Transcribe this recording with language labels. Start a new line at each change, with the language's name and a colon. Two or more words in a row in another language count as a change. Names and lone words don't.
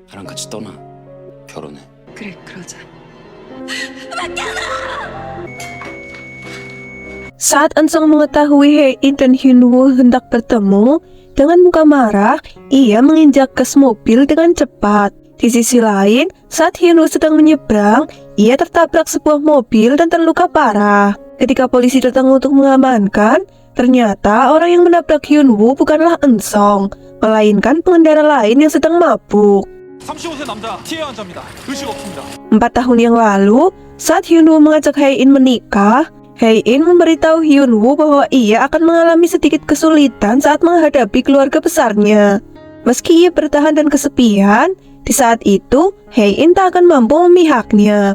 Korean: 같이 떠나. 결혼해. 그래, 그러자.
Indonesian: Saat Eun-sung mengetahui Hae-in dan Hyun-woo hendak bertemu, dengan muka marah, ia menginjak gas mobil dengan cepat. Di sisi lain, saat Hyun-woo sedang menyeberang, ia tertabrak sebuah mobil dan terluka parah. Ketika polisi datang untuk mengamankan, ternyata orang yang menabrak Hyun-woo bukanlah Eun-sung, melainkan pengendara lain yang sedang mabuk.
Korean: 35세 남자 티에 환자입니다. 의식 없습니다.
Indonesian: 4 tahun yang lalu, saat Hyun-woo mengajak Hae-in menikah, Hae-in memberitahu Hyun-woo bahwa ia akan mengalami sedikit kesulitan saat menghadapi keluarga besarnya. Meski ia bertahan dan kesepian, di saat itu Hae-in tak akan mampu memihaknya.